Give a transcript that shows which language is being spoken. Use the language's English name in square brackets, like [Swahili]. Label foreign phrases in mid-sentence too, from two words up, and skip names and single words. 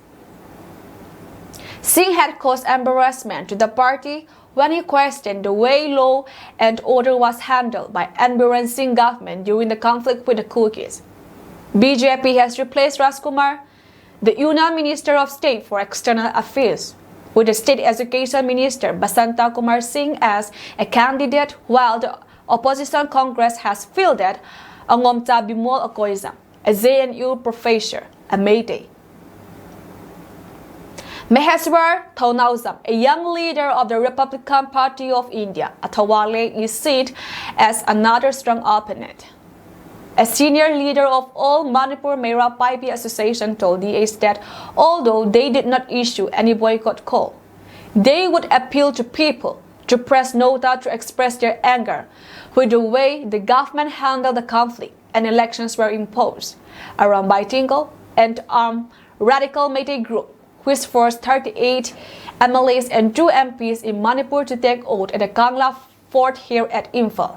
[English] Singh had caused embarrassment to the party when he questioned the way law and order was handled by Environ Singh government during the conflict with the Kukis. BJP has replaced Rajkumar, the Union Minister of State for External Affairs, with the State Education Minister Basanta Kumar Singh as a candidate, while the Opposition Congress has fielded Angomta Bimol Okoizam, a JNU professor, a Meitei. Maheshwar Thaunauzam, a young leader of the Republican Party of India, Athawale, is seen as another strong opponent. A senior leader of all Manipur Mera Paibi Association told DAs that although they did not issue any boycott call, they would appeal to people to press nota to express their anger with the way the government handled the conflict and elections were imposed around Baitingal and armed radical Meitei group, which forced 38 MLAs and 2 MPs in Manipur to take oath at the Kangla fort here at Imphal.